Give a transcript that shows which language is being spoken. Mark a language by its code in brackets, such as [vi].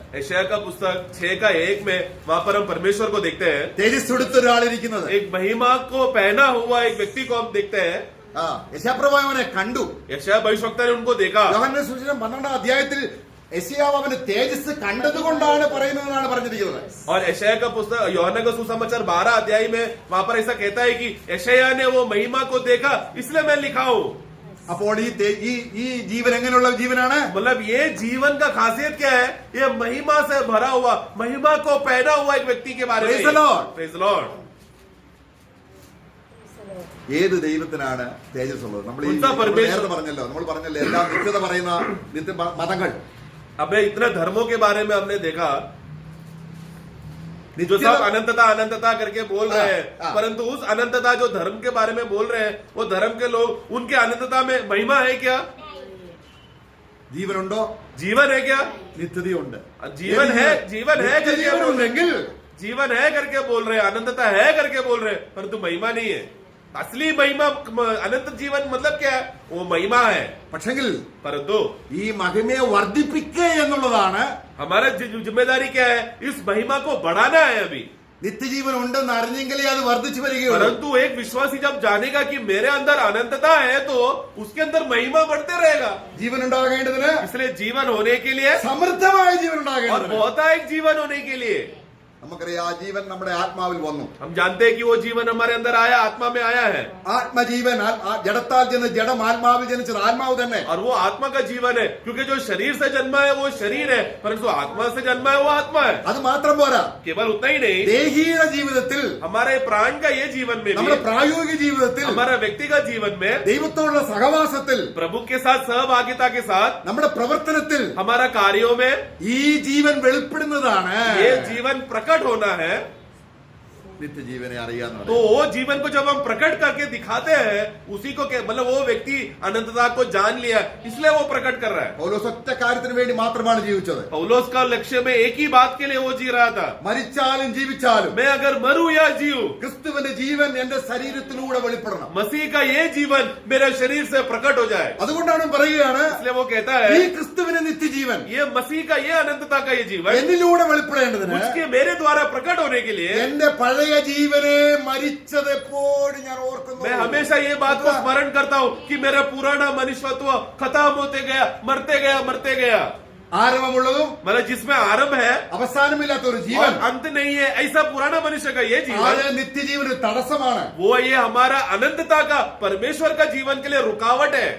[hi] यशायाह का पुस्तक 6:1 में वहाँ पर हम परमेश्वर को देखते हैं. [ml] തേജസ് എടുത്ത ഒരാളിരിക്കുന്നത്. [hi] एक महिमा को पहना हुआ एक व्यक्ति को हम देखते हैं. [ml] യശയാപ്രവാചകനെ കണ്ടു. [hi] यशायाह भविष्यवक्ता ने उनको देखा. [ml] യോഹന്നാന്റെ സുവിശേഷം 12 അധ്യായത്തിൽ യശയാവ് അവന്റെ തേജസ് കണ്ടതുകൊണ്ടാണ് പറയുന്നതെന്നാണ് പറഞ്ഞിരിക്കുന്നത്. [hi] और यशायाह का पुस्तक यूहन्ना का सुसमाचार 12 अध्याय में वहाँ पर ऐसा कहता है कि यशायाह ने वो महिमा को देखा, इसलिए मैं लिखा हूँ. [ml] അപ്പോൾ ഈ ജീവൻ എങ്ങനെയുള്ള ജീവനാണ്? [hi] मतलब ये जीवन का खासियत क्या है? ये महिमा से भरा हुआ, महिमा को पहना हुआ एक व्यक्ति के बारे में. [en] Praise the Lord. Praise the Lord. [ml] ഏത് ദൈവത്തിനാണ് തേജസ് ഉള്ളത്? നമ്മൾ നേരത്തെ പറഞ്ഞല്ലോ, എല്ലാം നിത്യത പറയുന്ന നിത്യ മതങ്ങൾ. [hi] अब इतने धर्मों के बारे में हमने देखा, जो सब अनंतता अनंतता करके बोल रहे हैं, परंतु उस अनंतता जो धर्म के बारे में बोल रहे हैं, वो धर्म के लोग, उनके अनंतता में महिमा है क्या? [ml] ജീവനുണ്ടോ? [hi] जीवन है क्या? [ml] നിത്യതയുണ്ട്. [hi] जीवन है [ml] ജീവനുണ്ടെങ്കിൽ [hi] जीवन है करके बोल रहे हैं, अनंतता है करके बोल रहे हैं, परंतु महिमा नहीं है. असली महिमा अनंत जीवन मतलब क्या है? वो महिमा है. [ml] പക്ഷെങ്കിൽ [hi] परंतु [ml] ഈ മഹിമയെ വർദ്ധിപ്പിക്കുക എന്നുള്ളതാണ്. [hi] हमारा जिम्मेदारी क्या है? इस महिमा को बढ़ाना है. अभी [ml] നിത്യജീവൻ ഉണ്ടെന്ന് അറിഞ്ഞെങ്കിലേ അത് വർദ്ധിച്ചു വരികയുള്ളൂ. [hi] परंतु एक विश्वासी जब जानेगा कि मेरे अंदर अनंतता है, तो उसके अंदर महिमा बढ़ते रहेगा. [ml] ജീവൻ ഉണ്ടാകേണ്ടതിന്, [hi] इसलिए जीवन होने के लिए [ml] സമൃദ്ധമായ ജീവൻ [hi] और [ml] ഉണ്ടാകേണ്ടതിന് [hi] बहुतायक जीवन होने के लिए [ml] നമുക്കറിയാം ആ ജീവൻ നമ്മുടെ ആത്മാവിൽ വന്നു. [hi] हम जानते हैं कि वो जीवन हमारे अंदर आया, आत्मा में आया है. [ml] ആത്മജീവൻ ജഡത്താൽ ജനിച്ച ജഡം ആത്മാവിൽ ജനിച്ചത് ആത്മാവ് തന്നെ. [hi] और वो आत्मा का जीवन है, क्योंकि जो शरीर से जन्मा है वो शरीर है, परंतु आत्मा से जन्मा है वो आत्मा है. [ml] അത് മാത്രം പോരാ, [hi] केवल उतना ही नहीं, [ml] ദേഹിക ജീവിതത്തിൽ, [hi] हमारे प्राण का ये जीवन में [ml] നമ്മുടെ [hi] भी, [ml] പ്രായോഗിക ജീവിതത്തിൽ, [hi] हमारा व्यक्तिगत जीवन में [ml] ദൈവത്തോടുള്ള സഹവാസത്തിൽ, [hi] प्रभु के साथ सहभागिता के साथ, [ml] നമ്മുടെ പ്രവർത്തനത്തിൽ [hi] हमारा कार्यों में [ml] ഈ ജീവൻ വെളിപ്പെടുന്നതാണ്. [hi] ये जीवन प्रकट होना है. [ml] നിത്യജീവനെ അറിയാന്ന് [hi] तो वो जीवन को जब हम प्रकट करके दिखाते हैं, उसी को मतलब वो व्यक्ति अनंतता को जान लिया, इसलिए वो प्रकट कर रहा है. [ml] പൗലോസ് ഒറ്റ കാര്യത്തിന് വേണ്ടി മാത്രമാണ് ജീവിച്ചത്. [hi] पौलुस का लक्ष्य में एक ही बात के लिए वो जी रहा था, [ml] മരിച്ചാലും ജീവിച്ചാലും [hi] मैं अगर मरूं या जीऊं, [ml] ക്രിസ്തുവിന്റെ ജീവൻ എന്റെ ശരീരത്തിലൂടെ വെളിപ്പെടണം. [hi] मसीह का ये जीवन मेरे शरीर से प्रकट हो जाए. [ml] അതുകൊണ്ടാണ് പറയുകയാണ്, [hi] इसलिए वो कहता [ml] ഈ [hi] है [ml] ക്രിസ്തുവിന്റെ നിത്യജീവൻ [hi] ये मसीह का ये अनंतता का ये जीवन [ml] എന്നിലൂടെ വെളിപ്പെടേണ്ടതിന് [hi] उसके मेरे द्वारा प्रकट होने के लिए [ml] എന്റെ പഴയ ജീവനെ മരിച്ചത് എപ്പോഴും ഞാൻ ഓർക്കുന്നു. [hi] मैं हमेशा ये बात को स्मरण करता हूँ कि मेरा पुराना मनुष्यत्व खत्म होते गया, मरते गया. [ml] ആരംഭമുള്ളതും [hi] मतलब जिसमें आरंभ है [ml] അവസാനമില്ലാത്ത ഒരു [hi] और [ml] ജീവൻ, [hi] अंत नहीं है, ऐसा पुराना मनुष्य का ये [ml] അത് [hi] जीवन, [ml] നിത്യജീവന് തടസ്സമാണ്. [hi] वो ये हमारा अनंतता का परमेश्वर का जीवन के लिए रुकावट है.